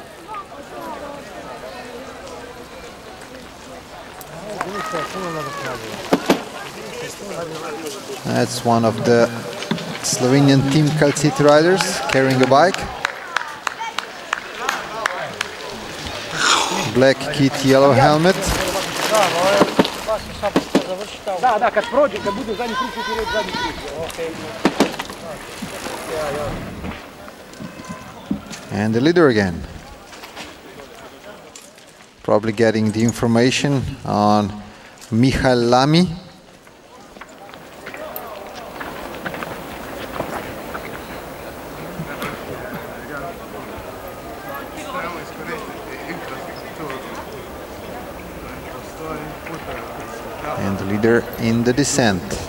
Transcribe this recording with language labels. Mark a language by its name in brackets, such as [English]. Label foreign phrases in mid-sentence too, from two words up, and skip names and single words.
[English] That's one of the Slovenian Team Calcit riders carrying a bike. Black kit, yellow helmet. [Croatian] Da, kad prođe, kad bude zadnji krug, ću ti reći zadnji krug. [English] And the leader again. Probably getting the information on Mihail Lamy. And the leader in the descent.